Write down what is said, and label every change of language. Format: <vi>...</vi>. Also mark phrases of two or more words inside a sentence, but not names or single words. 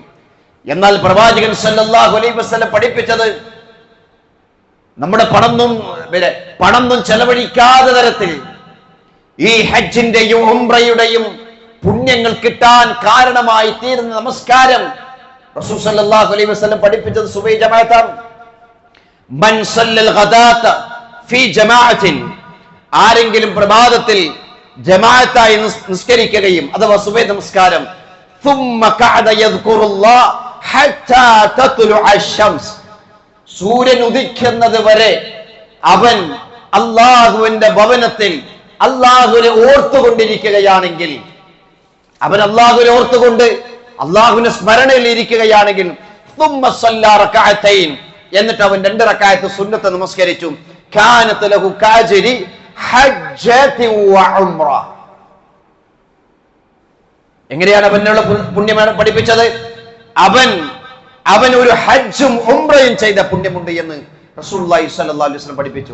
<ml>എന്നാൽ പ്രവാചകൻ</ml> <ar>صلى الله عليه وسلم</ar> <ml>പഠിപ്പിച്ചത് നമ്മുടെ പണമൊന്നും ചെലവഴിക്കാതെ തരത്തിൽ ഈ ഹജ്ജിന്റെയും ഉംറയുടെയും പുണ്യങ്ങൾ കിട്ടാൻ കാരണമായി തീരുന്ന നമസ്കാരം റസൂൽ</ml> <ar>صلى الله عليه وسلم</ar> <ml>പഠിപ്പിച്ചത് സുബഹി ജമാഅത്താണ്.</ml> <ar>من صلى الغداة في جماعة,</ar> <ml>ആരെങ്കിലും പ്രഭാതത്തിൽ ജമാഅത്തായി നിസ്കരിക്കുകയും അഥവാ സുബഹി നമസ്കാരം,</ml> <ar>ثم قعد يذكر الله حتى تطلع الشمس,</ar> <ml>സൂര്യൻ ഉദിക്കുന്നത് വരെ അവൻ അല്ലാഹുവിന്റെ ഭവനത്തിൽ അല്ലാഹുവിനെ ഓർത്തുകൊണ്ടിരിക്കുകയാണെങ്കിൽ, അവൻ അല്ലാഹുവിനെ ഓർത്തുകൊണ്ട് അല്ലാഹുവിന്റെ സ്മരണയിൽ ഇരിക്കുകയാണെങ്കിൽ,</ml> <ar>ثم صلى ركعتين,</ar> <ml>എന്നിട്ട് അവൻ 2 റക്അത്ത് സുന്നത്ത് നമസ്കരിച്ചു,</ml> <ar>كانت له كأجر حجة وعمرة.</ar> <ml>എങ്ങനെയാണ് അവനുള്ള പുണ്യമാണ് പഠിപ്പിച്ചത്? അവൻ ഒരു ഹജ്ജും ഉംറയും ചെയ്ത പുണ്യമുണ്ട് എന്ന് റസൂലുള്ളാഹി</ml> <ar>صلى الله عليه وسلم</ar> <ml>പഠിപ്പിച്ചു.</ml>